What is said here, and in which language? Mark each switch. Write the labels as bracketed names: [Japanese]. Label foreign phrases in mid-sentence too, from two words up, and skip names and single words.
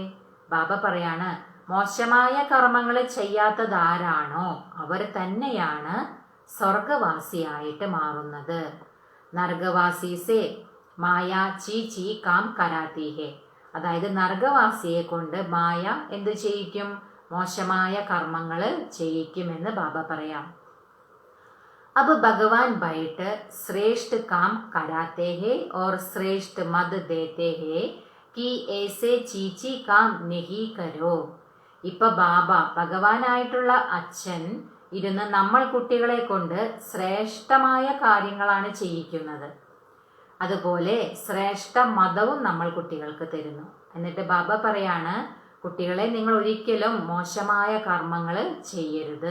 [Malayalam] ബാബ പറയാണ് മോശമായ കർമ്മങ്ങൾ ചെയ്യാത്തതാരാണോ അവർ തന്നെയാണ് സ്വർഗവാസിയായിട്ട് മാറുന്നത്. [Hindi] नरकवासी से माया चीची काम कराती है. [Malayalam] അതായത് നരകവാസിയെ കൊണ്ട് മായ എന്ത് ചെയ്യിക്കും? മോശമായ കർമ്മങ്ങൾ ചെയ്യിക്കുമെന്ന് ബാബ പറയാം. [Hindi] अब भगवान बैठ श्रेष्ठ काम कराते हैं और श्रेष्ठ मद देते हैं कि ऐसे चीची काम नहीं करो. [Malayalam] ഇപ്പൊ ബാബ ഭഗവാനായിട്ടുള്ള അച്ഛൻ ഇരുന്ന് നമ്മൾ കുട്ടികളെ കൊണ്ട് ശ്രേഷ്ഠമായ കാര്യങ്ങളാണ് ചെയ്യിക്കുന്നത്. അതുപോലെ ശ്രേഷ്ഠ മതവും നമ്മൾ കുട്ടികൾക്ക് തരുന്നു. എന്നിട്ട് ബാബ പറയാണ്, കുട്ടികളെ നിങ്ങൾ ഒരിക്കലും മോശമായ കർമ്മങ്ങൾ ചെയ്യരുത്.